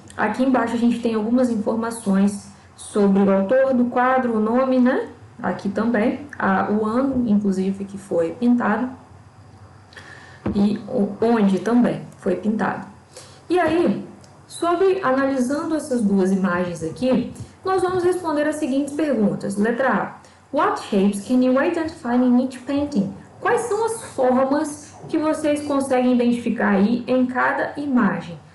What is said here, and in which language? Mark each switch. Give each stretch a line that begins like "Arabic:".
Portuguese: Aqui embaixo a gente tem algumas informações sobre o autor do quadro, o nome, né? Aqui também, o ano, inclusive, que foi pintado e onde também foi pintado. E aí, analisando essas duas imagens aqui, nós vamos responder as seguintes perguntas. Letra A.
English: What shapes can you identify in each painting?
Portuguese: Quais são as formas que vocês conseguem identificar aí em cada imagem?